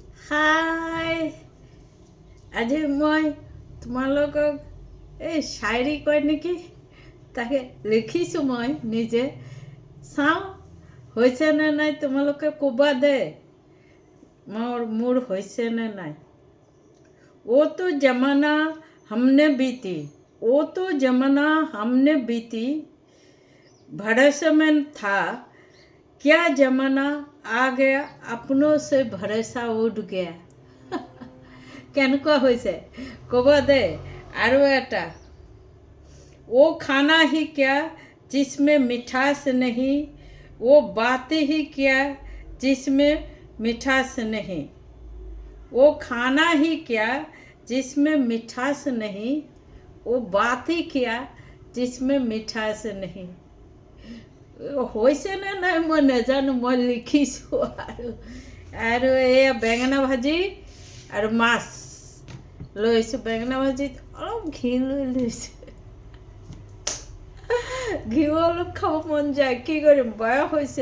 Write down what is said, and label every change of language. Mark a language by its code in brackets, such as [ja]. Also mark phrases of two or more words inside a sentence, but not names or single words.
[as] হাই, আজি মই তোমালোকক এই শায়ৰী কয় নেকি তাকে লিখিছোঁ মই নিজে। চাওঁ হৈছে নে নাই, তোমালোকে ক'বা দে মোৰ হৈছে নে নাই। [hi] वो तो जमाना हमने बीती, वो तो जमाना हमने बीती, भरोसे में था क्या जमाना आ गया अपनों से भरोसा उठ गया। [as] কেনেকুৱা হৈছে ক'ব দে। আৰু এটা, [hi] वो खाना ही क्या जिसमें मिठास नहीं, वो बातें ही क्या जिसमें मिठास नहीं, वो खाना ही क्या जिसमें मिठास नहीं, वो बात ही क्या जिसमें मिठास नहीं। [as] হৈছে নে নাই মই নাজানো, মই লিখিছোঁ। আৰু এয়া বেঙেনা ভাজি আৰু মাছ লৈছোঁ। বেঙেনা ভাজিত অলপ ঘি লৈ লৈছোঁ। ঘিউ অলপ খাব মন যায়, কি কৰিম, বয়স হৈছে।